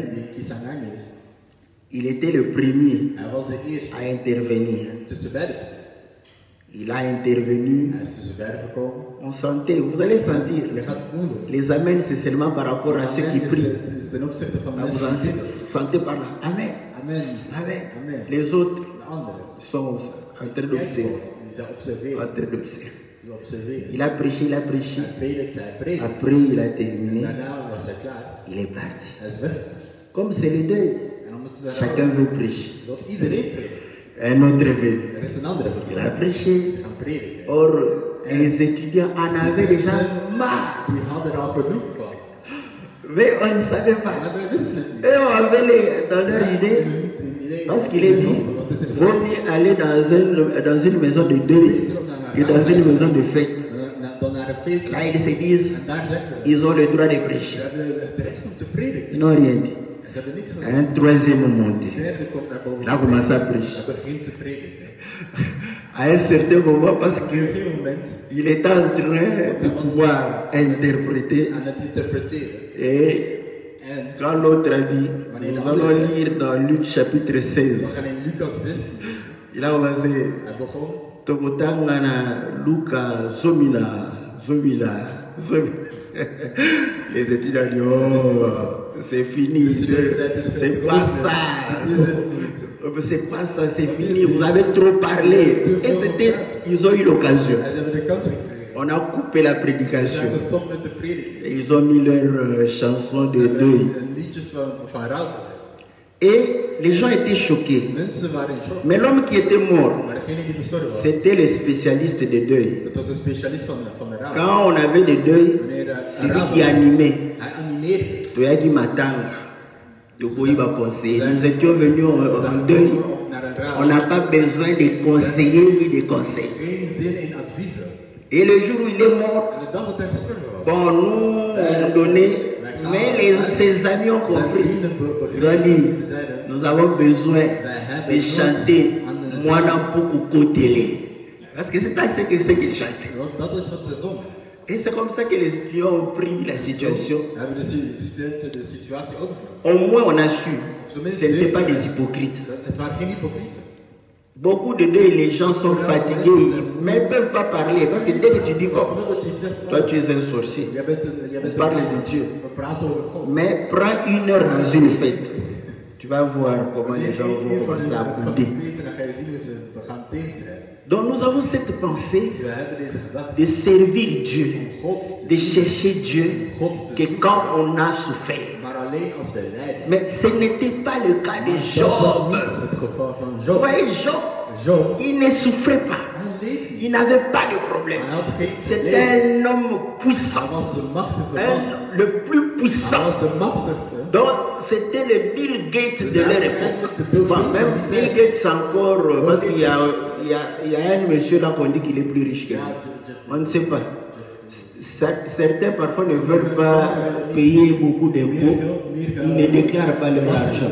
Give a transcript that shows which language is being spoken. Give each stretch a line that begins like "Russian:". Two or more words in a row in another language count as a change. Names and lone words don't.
Dutch: die Kisangani is,
French: il était le premier
Dutch: hij was de eerste
French: à intervenir.
Dutch: om tussen beiden te
French: Il a intervenu.
Dutch: Hij is te zover gekomen.
French: On sentait, vous allez sentir.
Dutch: Je gaat voelen.
French: Les amens, c'est seulement par rapport à ceux qui prient.
Dutch: Ten opzichte van
French: Là, vous
Dutch: mensen die en bidden.
French: sentez par là. Amen. Amen. Amen. Amen. Les autres
Dutch: De anderen.
French: sont en train d'observer.
Dutch: Die zijn observeren.
French: En train d'observer.
Dutch: Ze observeren.
French: Il a prêché, il a prêché.
Dutch: Hij predikt, hij predikt.
French: Après, il a
Dutch: En
French: terminé.
Dutch: daarna was hij klaar.
French: Il est parti.
Dutch: Hij is weg.
French: Comme c'est le deuil,
Dutch: En dan moeten ze
French: chacun veut prêcher.
Dutch: dat iedereen predikt.
French: Un autre veut.
Dutch: Er is een andere
French: Il a
Dutch: gekomen.
French: prêché.
Dutch: Ze gaan prediken.
French: Or, les étudiants en avaient déjà marre.
Dutch: Die hadden er al genoeg van.
French: Mais on ne savait pas.
Dutch: Maar wij wisten het niet.
French: Et on avait dans leur idée, parce qu'il est dit, vaut mieux aller dans une maison de deuil que dans une maison de fête.
Dutch: Dan naar een feest.
French: Là, ils se disent,
Dutch: En daar zeggen ze.
French: ils ont le droit de
Dutch: Ze
French: prêcher.
Dutch: hebben het recht om te prediken.
French: Ils n'ont rien dit.
Dutch: En ze hebben niks gedaan.
French: Un troisième monté.
Dutch: De derde komt naar boven.
French: Là, on commence à prêcher.
Dutch: Hij begint te prediken.
French: À un certain moment, parce
Dutch: Op een gegeven moment
French: qu'il était en train de pouvoir interpréter.
Dutch: aan het interpreteren.
French: Et
Dutch: En
French: quand l'autre a dit, nous allons lire dans Luc chapitre 16.
Dutch: we gaan in Lucas 16 lezen.
French: Il a commencé.
Dutch: Hij begon.
Lingala: Tokotangana Luka Zomila.
French: Les étudiants disent, oh, c'est fini, c'est pas ça. C'est pas ça, c'est fini, vous avez trop parlé. Et c'était, ils ont eu l'occasion.
Dutch: En ze hebben de kans gekregen.
French: On a coupé la
Dutch: Ze
French: prédication.
Dutch: zijn gestopt met te prediken.
French: Et ils ont mis leur chanson de deuil.
Dutch: En liedjes van rouw gezet.
French: Et les gens étaient choqués.
Dutch: Mensen waren in shock.
French: Mais l'homme qui était mort,
Dutch: Maar degene die gestorven was,
French: c'était le spécialiste de deuil.
Dutch: dat was een specialist van de rouw.
French: Quand on avait des deuils,
Dutch: Wanneer
French: c'est
Dutch: een
French: lui
Dutch: rouw
French: qui animait.
Dutch: hij animeerde.
Lingala: Toyagi Matanga, Tokoïba
French: conseiller. Nous étions venus en deuil.
Dutch: Naar een rouw.
French: On n'a pas besoin de conseillers ni de conseils.
Dutch: Geen zin in adviezen.
French: Et le jour où il est mort,
Dutch: En de dag dat hij gestorven was,
French: bon, nous on donnait, mais ses amis ont
Dutch: zijn
French: compris.
Dutch: vrienden
French: Ils ont
Dutch: begrepen.
French: dit,
Dutch: Ze zeiden,
French: nous avons besoin de chanter Moana Poko Télé. Parce que c'est ça ce qu'ils chantent.
Dutch: dat is wat ze zongen.
French: Et c'est comme ça que les étudiants ont pris la situation.
Dutch: Hebben de studenten de situatie ook.
French: Au moins on a su, ce n'était pas des hypocrites.
Dutch: Het waren geen hypocrieten.
French: Beaucoup de deuil, les gens sont fatigués, mais ils ne peuvent pas parler. Parce que dès que tu dis, oh,
Dutch: Omdat je iets zegt,
French: toi tu es un sorcier,
Dutch: jij bent
French: on parle de Dieu.
Dutch: We praten over God.
French: Mais prends une heure dans une fête. Tu vas voir comment les gens vont commencer à bouder.
Dutch: Dan ga je zien hoe ze gaan tegenstrijden.
French: Donc nous avons cette pensée
Dutch: Dus we hebben deze gedachte
French: de servir Dieu,
Dutch: om God te
French: de chercher Dieu,
Dutch: God te
French: que
Dutch: zoeken,
French: quand on a souffert.
Dutch: maar alleen als wij lijden.
French: Mais ce n'était pas le cas de
Dutch: Dat was Job. niet het geval van
French: Vous Job. voyez, Job, Job, il ne souffrait pas.
Dutch: hij leed
French: Il
Dutch: niet.
French: n'avait pas de problème.
Dutch: Hij had geen
French: C'était
Dutch: probleem.
French: un homme
Dutch: Hij
French: puissant,
Dutch: was de machtige man.
French: le plus
Dutch: Hij
French: puissant.
Dutch: was de machtigste.
French: Donc, c'était le Bill Gates de leur époque. Bon, même Bill Gates encore, parce qu'il y a un monsieur là qu'on dit qu'il est plus riche que lui. On ne sait pas. Certains parfois ne veulent pas payer beaucoup d'impôts. Ils ne déclarent pas leur argent